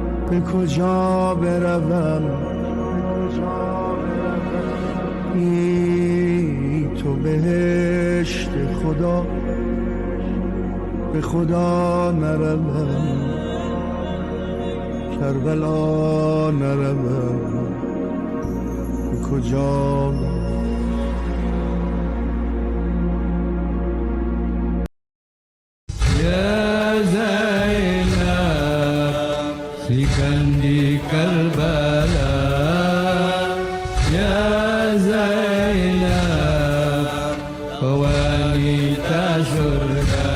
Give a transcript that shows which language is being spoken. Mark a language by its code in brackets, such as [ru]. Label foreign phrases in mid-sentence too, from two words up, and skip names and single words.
[fa] به کجا بروم ای تو بهشت خدا به خدا نروم کربلا نروم به کجا [id] Ya Zainab, sikan di Karbala. Ya Zainab, kau wanita surga.